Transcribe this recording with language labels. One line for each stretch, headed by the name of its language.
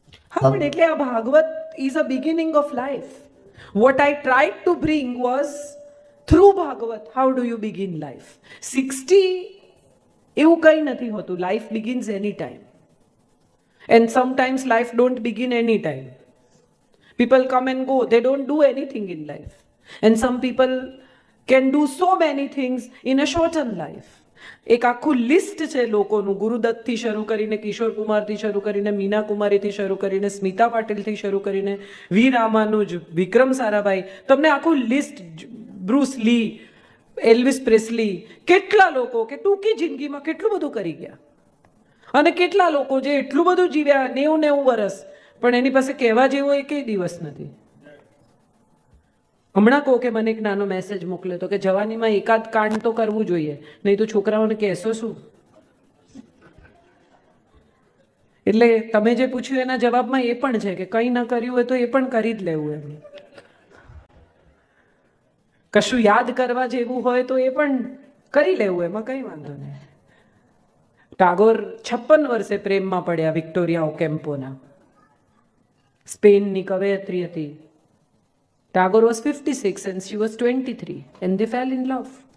Gujarati: હા, પણ એટલે આ
English: Bhagwat is a beginning of life. What I tried to bring was through Bhagwat. How do you begin life?
Gujarati: 60 એવું કંઈ નથી હોતું.
English: Life begins any time. And sometimes life don't begin any time. People come and go. They don't do anything in life. And some people can do so many things in a shortened life.
Gujarati: એક આખું list છે લોકોનું, ગુરુદત્તથી શરૂ કરીને, કિશોર કુમારથી શરૂ કરીને, મીના કુમારીથી શરૂ કરીને, સ્મિતા પાટીલથી શરૂ કરીને, વી રામાનુજ, વિક્રમ સારાભાઈ, તમને આખું લિસ્ટ, બ્રુસ લી, એલ્વિસ પ્રેસ્લી, કેટલા લોકો કે ટૂંકી જિંદગીમાં કેટલું બધું કરી ગયા. અને કેટલા લોકો જે એટલું બધું જીવ્યા, 90 વર્ષ, પણ એની પાસે કહેવા જેવો એકેય દિવસ નથી. હમણાં કહો કે મને એક નાનો મેસેજ મોકલ્યો તો કે જવાનીમાં એકાદ કાંડ તો કરવું જોઈએ, નહીં તો છોકરાઓને કહેશો શું? એટલે તમે જે પૂછ્યું એના જવાબમાં એ પણ છે કે કંઈ ન કર્યું હોય તો એ પણ કરી જ લેવું. એમ કશું યાદ કરવા જેવું હોય તો એ પણ કરી લેવું, એમાં કંઈ વાંધો નહીં. ટાગોર 56 વર્ષે પ્રેમમાં પડ્યા વિક્ટોરિયા ઓકેમ્પોના. સ્પેનની કવયત્રી હતી.
English: Tagore was 56 and she was 23 and they fell in love.